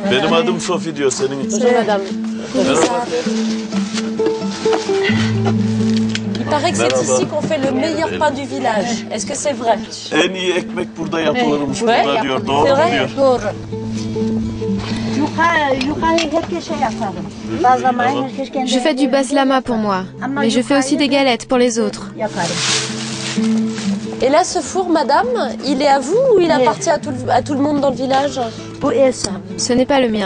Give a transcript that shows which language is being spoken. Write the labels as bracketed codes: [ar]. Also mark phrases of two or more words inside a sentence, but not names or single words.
[tr] Benim adım Sophie diyor senin için. [fr] Bonjour madame. [tr] Merhaba. [fr] Il paraît que c'est ici qu'on fait le meilleur pain du village. Est-ce que c'est vrai? [tr] En iyi ekmek burada yapılırmış [fr] Ouais. [tr] burada diyor. Doğru [fr] C'est [tr] mu [fr] vrai? [tr] diyor? Doğru. [fr] Je fais du baslama pour moi, mais je fais aussi des galettes pour les autres. Et là, ce four, madame, il est à vous ou il appartient à tout le monde dans le village? Ce n'est pas le mien.